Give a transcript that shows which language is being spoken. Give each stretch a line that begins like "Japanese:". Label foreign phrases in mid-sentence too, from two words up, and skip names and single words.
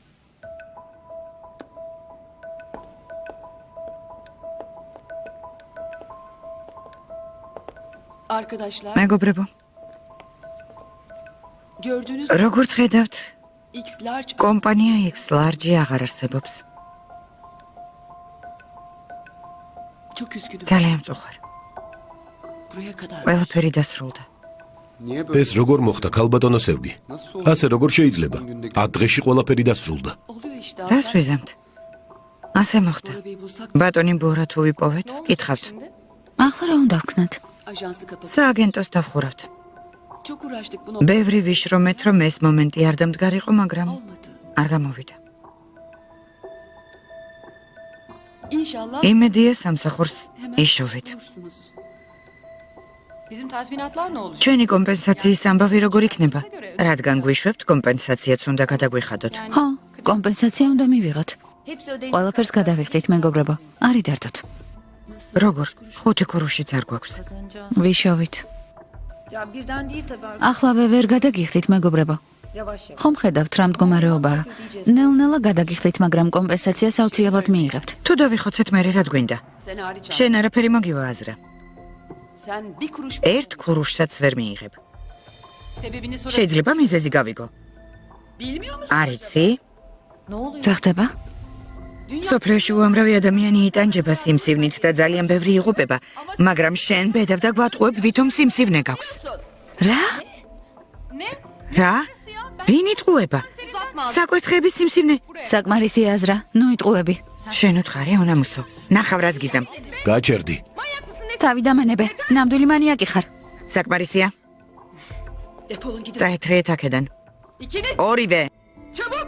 Turkish: Arkadaşlar,
Georgian: მეგობრებო,
Turkish: gördüğünüz
Georgian: როგორც ხედავთ,
Turkish: X large
Georgian: კომპანია X Large აღარ არსებობს.
Turkish: çok üzgünüm.
Georgian: ძალიან მწუხარ.
Turkish: Buraya kadar.
Georgian: ყველაფერი დასრულდა. ეს როგორ მოხდა ქალბატონო სევგი? ასე როგორ შეიძლება? 10 დღეში ყველაფერი დასრულდა.
Turkish: Oluyor işte.
Georgian: რას ვიზამთ? ასე მოხდა.
Turkish: Arabayı bulsak
Georgian: ბატონი ბორა თუ ვიპოვეთ, კითხავთ. ახლა რა უნდა ვქნათ?
Turkish: ajansı kapatıp.
Georgian: სააგენტოს დავხურავთ.
Turkish: Çok uğraştık bunu.
Georgian: ბევრი ვიშრომეთ, რომ ეს მომენტი არ დამდგარიყო, მაგრამ
Turkish: Olmadı.
Georgian: არ გამოვიდა.
Turkish: İnşallah
Georgian: იმედია სამსახურს იშოვით.
Turkish: bulursunuz. Bizim tazminatlar ne olacak?
Georgian: ჩვენი კომპენსაციის ამბავი როგორ იქნება? რადგან გვიშვებთ, კომპენსაციაც უნდა გადაგვიხადოთ. ხო, კომპენსაცია უნდა მივიღოთ. ყველაფერს გადავიხდით, მეგობრებო. არ იდარდოთ. როგორ? 5 ქურუშიც არ გვაქვს. ვიშოვით.
Turkish: Ya birden değil tabii.
Georgian: ახლავე ვერ გადაგიხდით, მეგობრებო.
Turkish: Yavaş yavaş.
Georgian: ხომ ხედავთ რა მდგომარეობაა? ნელ-ნელა გადაგიხდით, მაგრამ კომპენსაციას აუცილებლად მიიღებთ. თუ დავიხოცეთ მე რა გვინდა?
Turkish: Sen hariç.
Georgian: შენ არაფერი მოგივააზრა.
Turkish: Sen bir kuruş
Georgian: ერთ ქურუშსაც ვერ მიიღებ.
Turkish: Sebebini sorabilir.
Georgian: შეიძლება მიზეზი გავიგო.
Turkish: bilmiyor musun?
Georgian: არ იცი?
Turkish: Ne oluyor?
Georgian: რა ხდება? სოფლიოში უამრავი ადამიანი იტანჯება სიმსივნით და ძალიან ბევრი იღუპება, მაგრამ შენ ბედავ და გვატყუებ, ვითომ სიმსივნე გაქვს. რა?
Turkish: Ne?
Georgian: რა? ვინ იტყუება? საკვერცხების სიმსივნე. საკმარისი აზრა, ნუ იტყუები. შენ უთხარი, უნამუსო. ნახავ რას გიზამ. გაჩერდი. თავი დამანებე, ნამდვილი მანიაკი ხარ. საკმარისია.
Turkish: Defolun gidin.
Georgian: წაეთრიეთ აქედან.
Turkish: İkiniz
Georgian: ორივე.
Turkish: çabuk.